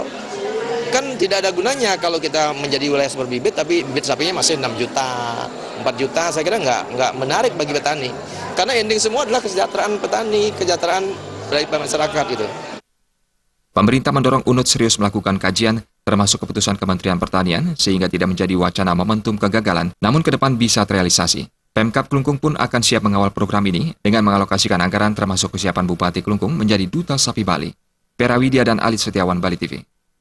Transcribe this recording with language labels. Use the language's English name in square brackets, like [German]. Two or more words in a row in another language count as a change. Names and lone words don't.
[Indonesian] Kan tidak ada gunanya kalau kita menjadi wilayah sumber bibit tapi bibit sapinya masih 6 juta, 4 juta, saya kira nggak menarik bagi petani, karena ending semua adalah kesejahteraan petani, kesejahteraan dari masyarakat itu. Pemerintah mendorong Unut serius melakukan kajian, termasuk keputusan Kementerian Pertanian, sehingga tidak menjadi wacana momentum kegagalan, namun ke depan bisa terrealisasi. Pemkab Klungkung pun akan siap mengawal program ini dengan mengalokasikan anggaran termasuk kesiapan Bupati Klungkung menjadi Duta Sapi Bali. Pera Widya dan Alit Setiawan, Bali TV.